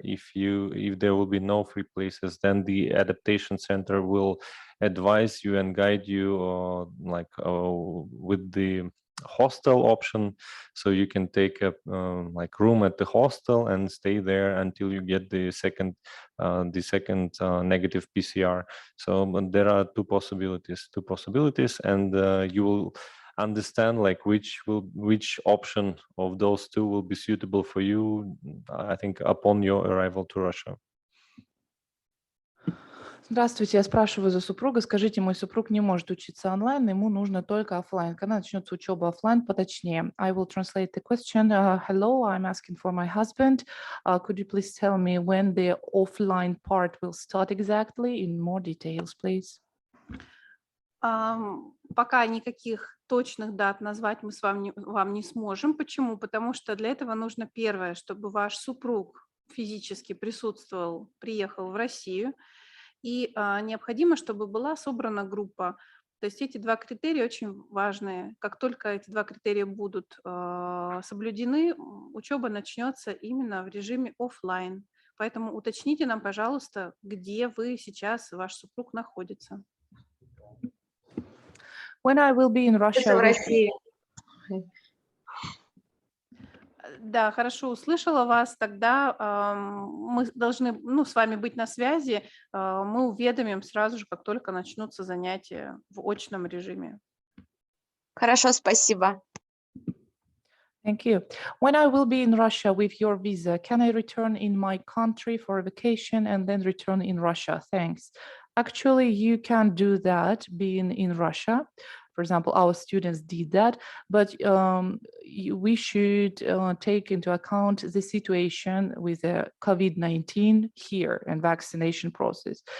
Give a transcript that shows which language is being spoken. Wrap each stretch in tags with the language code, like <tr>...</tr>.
<en>If there will be no free places, then the adaptation center will advise you and guide you with the hostel option, so you can take a like room at the hostel and stay there until you get the second negative PCR. So there are two possibilities, and you will understand like which option of those two will be suitable for you, I think, upon your arrival to Russia.</en> <ru>Здравствуйте, я спрашиваю за супруга. Скажите, мой супруг не может учиться онлайн, ему нужно только офлайн. Когда начнется учеба офлайн, поточнее?</ru> <en>I will translate the question. Hello, I'm asking for my husband. Could you please tell me when the offline part will start exactly? In more details, please.</en> <ru>Пока никаких точных дат назвать мы вам не сможем. Почему? Потому что для этого нужно первое, чтобы ваш супруг физически присутствовал, приехал в Россию. И необходимо, чтобы была собрана группа. То есть эти два критерия очень важные. Как только эти два критерия будут соблюдены, учеба начнется именно в режиме офлайн. Поэтому уточните нам, пожалуйста, где вы сейчас, ваш супруг находится.</ru> <en>When I will be in Russia.</en> <ru>В России. Да, хорошо, услышала вас. Тогда мы должны с вами быть на связи. Мы уведомим сразу же, как только начнутся занятия в очном режиме. Хорошо, спасибо.</ru> <en>Thank you. When I will be in Russia with your visa, can I return in my country for a vacation and then return in Russia? Thanks. Actually, you can do that being in Russia. For example, our students did that, but we should take into account the situation with the COVID-19 here and vaccination process.</en>